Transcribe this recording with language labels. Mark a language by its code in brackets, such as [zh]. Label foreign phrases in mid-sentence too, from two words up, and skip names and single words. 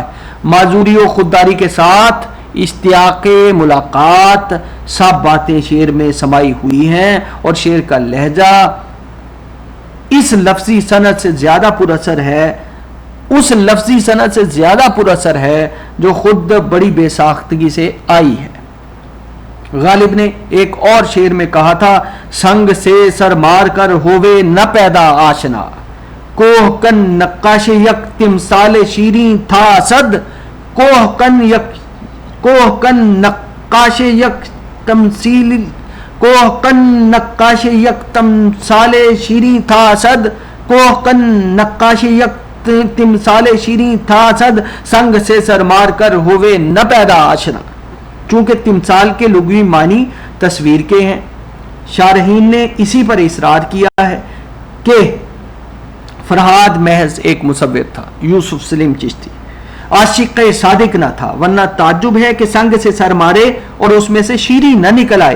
[ur] معذوری و خودداری کے ساتھ اشتیاق ملاقات سب باتیں شعر میں سمائی ہوئی ہیں اور شعر کا لہجہ اس لفظی صنعت سے زیادہ پر اثر ہے، اس لفظی صنعت سے زیادہ پر اثر ہے جو خود بڑی بے ساختگی سے آئی ہے. غالب نے ایک اور شعر میں کہا تھا، سنگ سے سر مار کر ہووے نہ پیدا آشنا، کوہ کن نقاش یک تمثال شیریں تھا صد، کوہ کن نقاش یک تمثیل، کوہ کن نقاش یک تمثال شیریں تھا صد، کوہ کن نقاش یک تمثال شیریں تھا صد، سنگ سے سر مار کر ہووے نہ پیدا آشنا. چونکہ تمثال کے لغوی معنی تصویر کے ہیں، شارحین نے اسی پر اصرار کیا ہے کہ فرہاد محض ایک مصور تھا، یوسف سلیم چشتی عاشق صادق نہ تھا، ورنہ تعجب ہے کہ سنگ سے سر مارے اور اس میں سے شیریں نہ نکل آئے.